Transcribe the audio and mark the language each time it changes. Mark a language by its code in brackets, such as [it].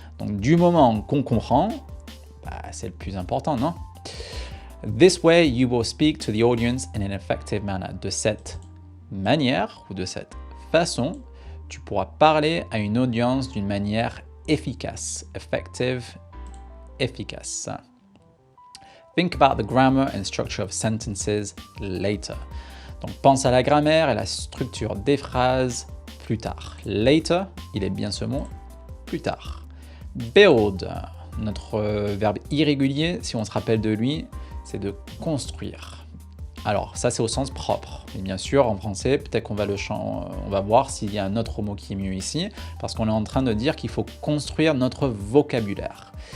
[fr] Donc du moment qu'on comprend, c'est le plus important, non? [en] This way, you will speak to the audience in an effective manner. [fr] De cette manière ou de cette façon, tu pourras parler à une audience d'une manière efficace. Effective, efficace. [en] Think about the grammar and structure of sentences later. [fr] Donc pense à la grammaire et la structure des phrases plus tard. Later, il est bien ce mot, plus tard. Build, notre verbe irrégulier, si on se rappelle de lui, c'est de construire. Alors ça c'est au sens propre. Et bien sûr en français, peut-être qu'on va on va voir s'il y a un autre mot qui est mieux ici, parce qu'on est en train de dire qu'il faut construire notre vocabulaire.